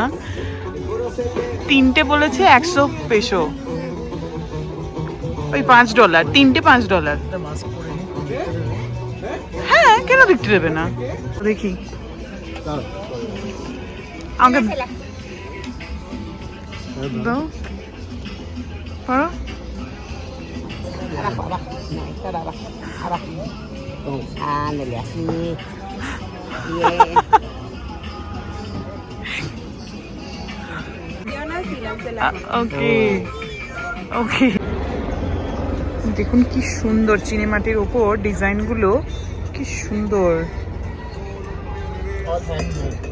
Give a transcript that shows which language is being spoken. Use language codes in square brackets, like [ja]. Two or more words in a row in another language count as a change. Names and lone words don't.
[bn] 3টে বলেছে 100 পেসো, ওই $5, 3টে $5। একটা মাস্ক পরে নিই। হ্যাঁ, কেন দেখতে দেবে না? দেখি দাঁড়াও। আমাকে দাও, পারো? [es] Abajo, abajo. No, estar abajo. Abajo. Ándale, así. Bien. [en] okay okay. [bn] দেখুন কি সুন্দর চিনেমাটির ওপর ডিজাইনগুলো, কি সুন্দর। [en] All handmade.